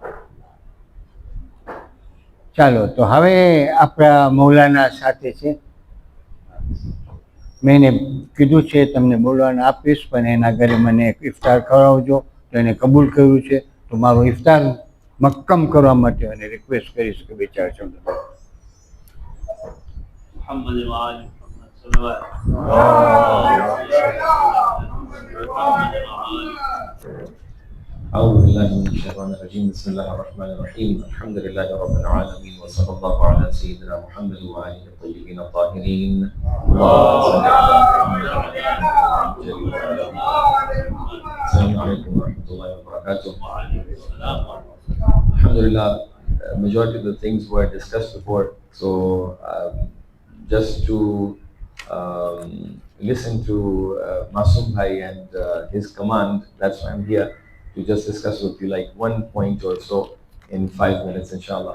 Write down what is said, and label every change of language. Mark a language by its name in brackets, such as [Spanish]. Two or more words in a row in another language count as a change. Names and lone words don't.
[Gujarati] ચાલો તો હવે આપણા મૌલાના સાથે છે. મેં એને કીધું છે તમને બોલવાનું આપીશ, પણ એના ઘરે મને એક ઇફતાર ખવડાવજો. તો એને કબૂલ કર્યું છે, તો મારો ઇફતાર મક્કમ કરવા માટે એને રિક્વેસ્ટ કરીશ કે વિચાર છો. [Arabic] أعوذ بالله من الشيطان الرجيم بسم الله الرحمن الرحيم الحمد لله رب العالمين وصلى الله على سيدنا محمد وآله الطيبين الطاهرين اللهم صل على محمد السلام عليكم ورحمة الله وبركاته. [English] Alhamdulillah, majority of the things were discussed before, so just to listen to Masoom Bhai and his command, that's why I'm here, to just discuss with you like one point or so in 5 minutes, inshallah.